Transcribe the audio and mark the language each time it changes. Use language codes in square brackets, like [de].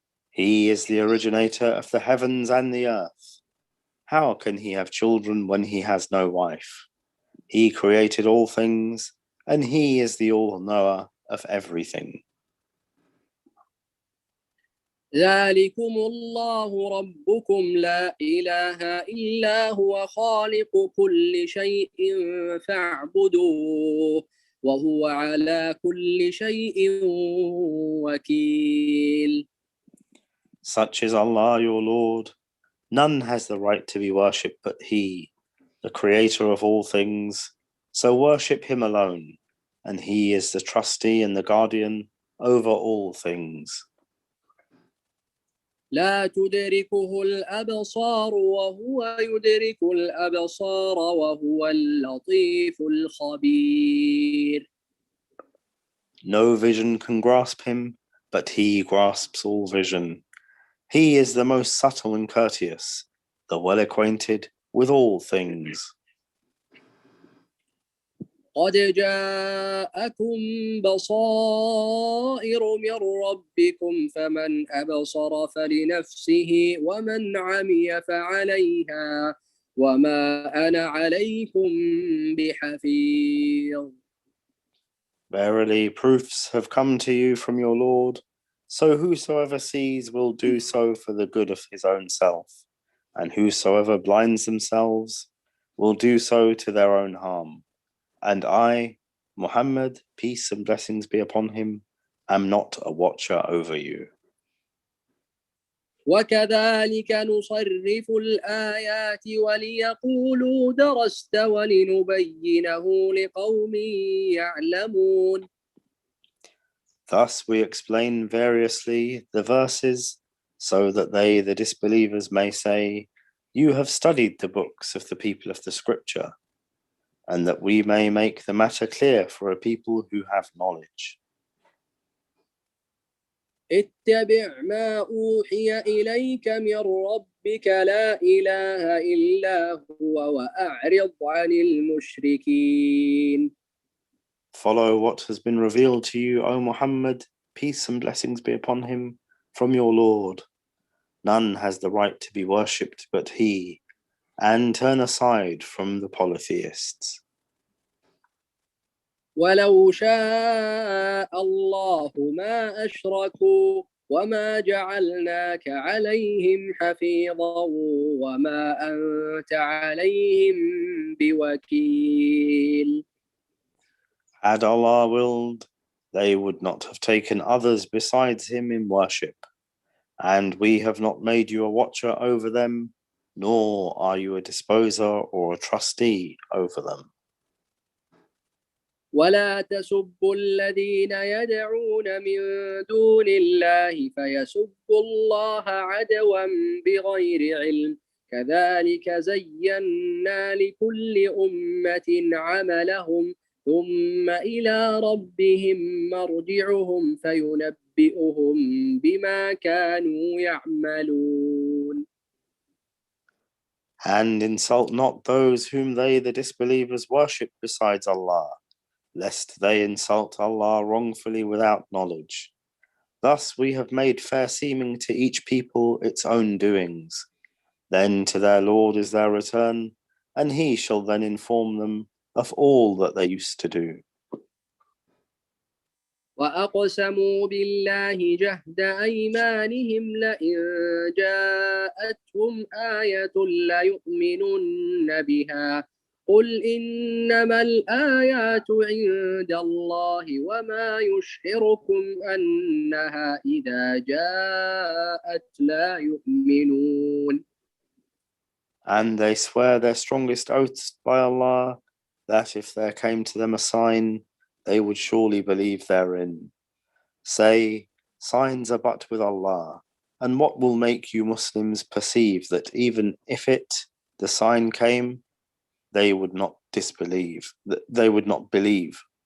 [en] He is the originator of the heavens and the earth. How can He have children when He has no wife? He created all things, and He is the all-knower of everything. [ar] ذلكم الله ربكم لا إله إلا هو خالق كل شيء فاعبدوه وهو على كل شيء وكيل. [en] Such is Allah, your Lord. None has the right to be worshipped but He, the creator of all things. So worship Him alone, and He is the trustee and the guardian over all things. [ar] لا تدركه الأبصار وهو يدرك الأبصار وهو اللطيف الخبير. [en] No vision can grasp Him, but He grasps all vision. He is the most subtle and courteous, the well-acquainted with all things. [ar] قد جاءكم بصائر من ربكم فمن أبصر فلنفسه ومن عمي فعليها وما أنا عليكم بحفيظ. [en] Verily, proofs have come to you from your Lord, so whosoever sees will do so for the good of his own self, and whosoever blinds themselves will do so to their own harm. And I, Muhammad, peace and blessings be upon him, am not a watcher over you. [ar] وكذلك نصرف الآيات وليقولوا درست ولنبينه لقوم يعلمون. [en] Thus we explain variously the verses so that they, the disbelievers, may say, you have studied the books of the people of the scripture, and that we may make the matter clear for a people who have knowledge. [ar] اتبع ما أوحي إليك من ربك لا إله إلا هو وأعرض عن المشركين. [en] Follow what has been revealed to you, O Muhammad, peace and blessings be upon him, from your Lord. None has the right to be worshipped but He, and turn aside from the polytheists. [ar] ولو شاء الله ما أشركوا وما جعلناك عليهم حفيظا وما أنت عليهم بوكيل. [en] Had Allah willed, they would not have taken others besides Him in worship, and we have not made you a watcher over them, nor are you a disposer or a trustee over them. [ar] ولا تسبوا الذين يدعون من دون الله فيسبوا الله عدوا بغير علم كذلك زينا لكل أمة عملهم ثم إلى ربهم مرجعهم فينبئهم بما كانوا يعملون. [en] And insult not those whom they, the disbelievers, worship besides Allah, lest they insult Allah wrongfully without knowledge. Thus we have made fair seeming to each people its own doings. Then to their Lord is their return, and He shall then inform them of all that they used to do. [ar] وأقسموا بالله جهد أيمانهم لئن جاءتهم آية ليؤمنن بها قل إنما الآيات عند الله وما يشعركم أنها إذا جاءت لا يؤمنون. [en] And they swear their strongest oaths by Allah that if there came to them a sign, they would surely believe therein. Say, signs are but with Allah, and what will make you Muslims perceive that even if the sign came, they would not disbelieve, they would not believe.